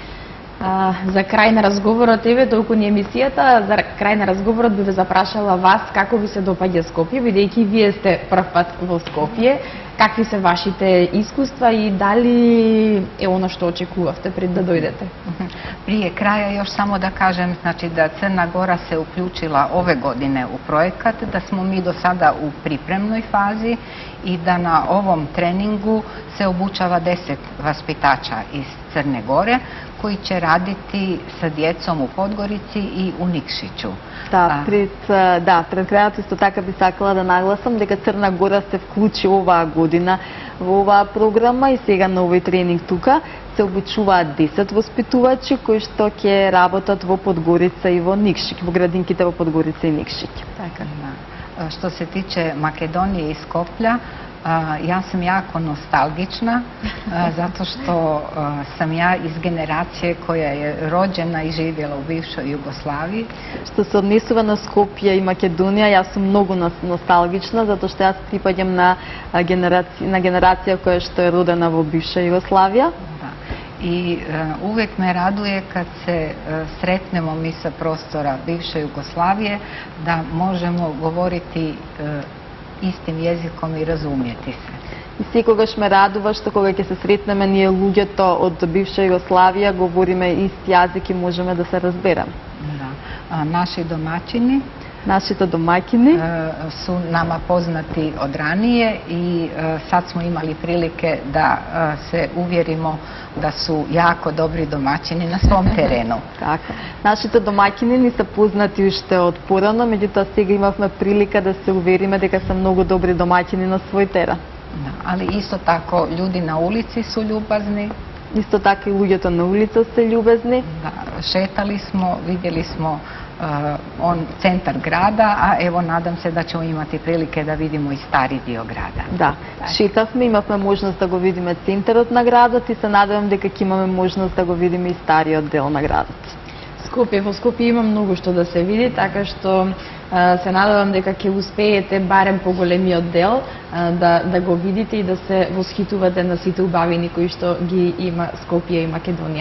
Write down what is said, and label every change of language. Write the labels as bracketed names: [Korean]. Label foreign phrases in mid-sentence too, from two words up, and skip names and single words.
[Macedonian] За крај на разговорот, еве толку ни емисијата, за крај на разговорот би ве запрашала вас како ви се допаѓа Скопје, бидејќи вие сте прв пат во Скопје, какви се вашите искуства и дали е оно што очекувавте пред да дојдете? [Serbian] Прije kraja još samo da kažem, znači da Crna Gora se uključila ove godine u projekat, da smo mi do sada u pripremnoj fazi i da na ovom treningu se obučava 10 vaspitača iz Crne Gore koji će raditi sa djecom u Podgorici i u Nikšiću. [Macedonian] Пред крајот исто така би сакала да нагласам дека Црна Гора се вклучи оваа година во оваа програма и сега на овој тренинг тука се обучуваат 10 воспитувачи кои што ќе работат во Подгорица и во Никшик, во градинките во Подгорица и Никшик. Така, [Serbian] da. Što se tiče Makedonije i Skoplja, ja sam jako nostalgična zato što sam ja iz generacije koja je rođena i živjela u bivšoj Jugoslaviji. [Macedonian] Што се однесува на Скопје и Македонија, јас сум многу носталгична затоа што јас припаѓам на генерација која што е родена во бивша Југославија. [Serbian] I uvijek me raduje kad se sretnemo mi sa prostora bivše Jugoslavije da možemo govoriti istim jezikom i razumjeti se. [Macedonian] И секогаш ме радува што кога ќе се сретнеме ние луѓето од бивша Југославија говориме ист јазик и можеме да се разбереме. [Serbian] Da. Našите domaćini su nama poznati od ranije i sad smo imali prilike da se uvjerimo da su jako dobri domaćini na svom terenu. [Macedonian] Така. Нашите домаќини ни се познати уште од порано, меѓутоа сега имавме прилика да се увериме дека се многу добри домаќини на свој терен. [Serbian] Ali isto tako ljudi na ulici su ljubazni. [Macedonian] Исто така и луѓето на улица се љубезни. [Serbian] Šetali smo, vidjeli smo centar grada, a evo nadam se da ćemo imati prilike da vidimo i stari dio grada. [Macedonian] Да, шетавме, имавме можност да го видиме центарот на градот и се надевам дека ќе имаме можност да го видиме и стариот дел на градот. Во Скопје има многу што да се види, така што се надевам дека ќе успеете барем по големиот дел да го видите и да се восхитувате на сите убавини кои што ги има Скопје и Македонија.